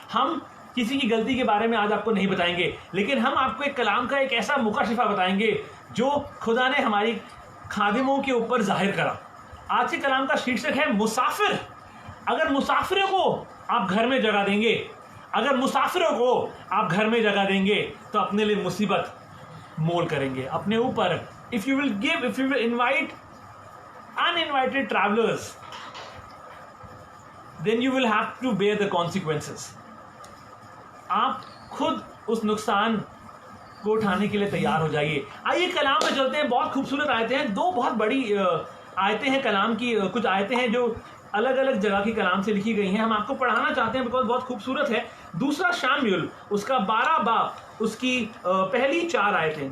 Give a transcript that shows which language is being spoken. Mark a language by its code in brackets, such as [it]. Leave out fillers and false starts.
[hi] हम किसी की गलती के बारे में आज आपको नहीं बताएंगे, लेकिन हम आपको एक कलाम का एक ऐसा मुकाशिफा बताएंगे जो खुदा ने हमारी खादिमों के ऊपर जाहिर करा। आज के कलाम का शीर्षक है मुसाफिर। अगर मुसाफिरों को आप घर में जगह देंगे, अगर मुसाफिरों को आप घर में जगह देंगे तो अपने लिए मुसीबत मोल करेंगे अपने ऊपर। [en] if you will invite uninvited travelers, then you will have to bear the consequences. [hi] आप खुद उस नुकसान को उठाने के लिए तैयार हो जाइए। आइए कलाम में चलते हैं। बहुत खूबसूरत आयतें हैं, 2 बहुत बड़ी आयतें हैं कलाम की। कुछ आयतें हैं जो अलग अलग जगह की कलाम से लिखी गई हैं, हम आपको पढ़ाना चाहते हैं बिकॉज बहुत खूबसूरत है। दूसरा शमूएल, उसका 12 बाब, उसकी पहली 4 आयतें।